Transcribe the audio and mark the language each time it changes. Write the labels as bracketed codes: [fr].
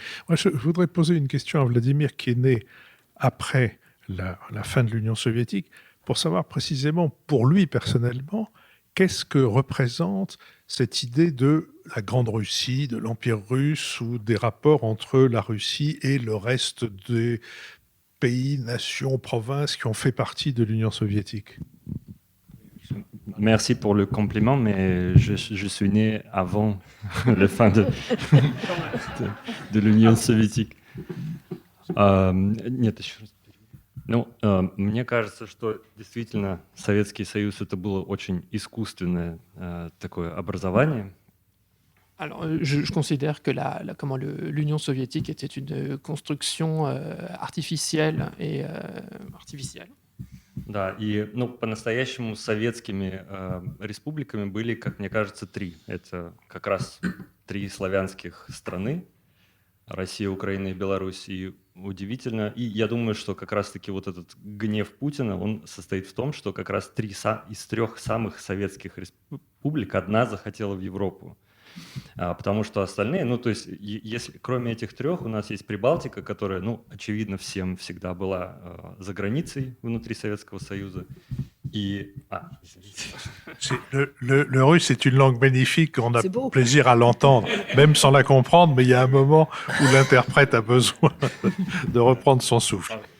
[fr] Moi, je voudrais poser une question à Vladimir qui est né après la fin de l'Union soviétique, pour savoir précisément, pour lui personnellement, qu'est-ce que représente cette idée de la Grande Russie, de l'Empire russe, ou des rapports entre la Russie et le reste des pays, nations, provinces qui ont fait partie de l'Union soviétique. Merci pour le compliment, mais je suis né avant la fin de l'Union soviétique. [ru] Нет, еще раз. Мне кажется, что действительно Советский Союз это было очень искусственное такое образование. [fr] Alors, je considère que l'Union soviétique était une construction artificielle et artificielle. [ru] Да, и по-настоящему советскими республиками были, как мне кажется, три. Это как раз три славянских страны: Россия, Украина и Беларусь. И удивительно. И я думаю, что как раз-таки вот этот гнев Путина, он состоит в том, что как раз из трех самых советских республик одна захотела в Европу. Потому что остальные, то есть, если кроме этих трех, у нас есть Прибалтика, которая, очевидно, всем всегда была за границей внутри Советского Союза. [fr] Et... Le russe est une langue magnifique, on a plaisir à l'entendre, même sans la comprendre, mais il y a un moment où l'interprète a besoin de reprendre son souffle.